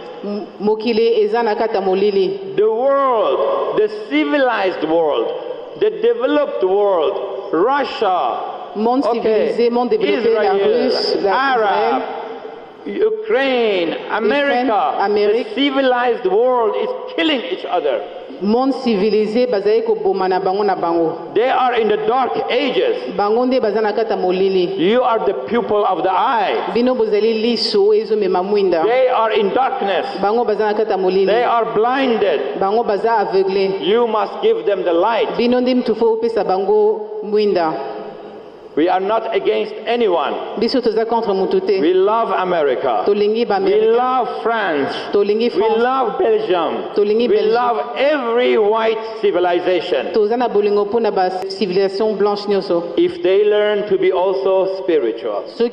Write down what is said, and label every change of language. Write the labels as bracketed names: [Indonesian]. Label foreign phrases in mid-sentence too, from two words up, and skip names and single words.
[English] The world, the civilized world, the developed world, Russia, Israel, Arab, Ukraine, America, the civilized world is killing each other. [French] Monde civilisé [Lingala] bazaye ko bomana bango na bango. [English] They are in the dark ages. [Lingala] Bango nde bazana kata molili. [English] You are the pupil of the eye. [Lingala] Bino bozali liso ezo mema mwinda. [English] They are in darkness. [Lingala] Bango bazana kata molili. [English] They are blinded. [Lingala] Bango baza aveuglé. [English] You must give them the light. [Lingala] Bino nde mtufo pesa bango mwinda. [English] We are not against anyone. We love America. We love France. We love Belgium. We love every white civilization. If they learn to be also spiritual.